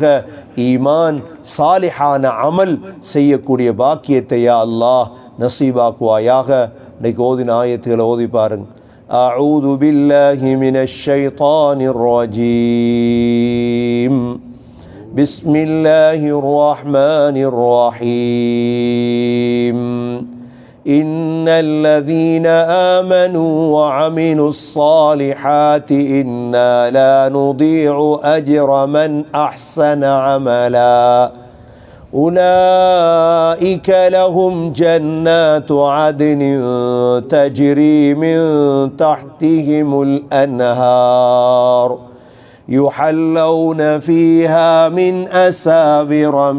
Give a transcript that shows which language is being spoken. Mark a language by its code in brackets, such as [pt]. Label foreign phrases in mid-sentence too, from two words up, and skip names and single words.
[ta] ஈமான் சாலிஹான அமல் செய்யக்கூடிய பாக்கியத்தை யா அல்லாஹ் நசீபாக்குவாயாக. இன்னைக்கு ஓதின ஆயத்துகளை ஓதி பாருங்க. [ar] أعوذ بالله من الشيطان الرجيم. بسم الله الرحمن الرحيم. إن الذين آمنوا وعملوا الصالحات إنا لا نضيع أجر من أحسن عملا أولئك لهم جنات عدن تجري من تحتهم الأنهار يحلون فيها من أساور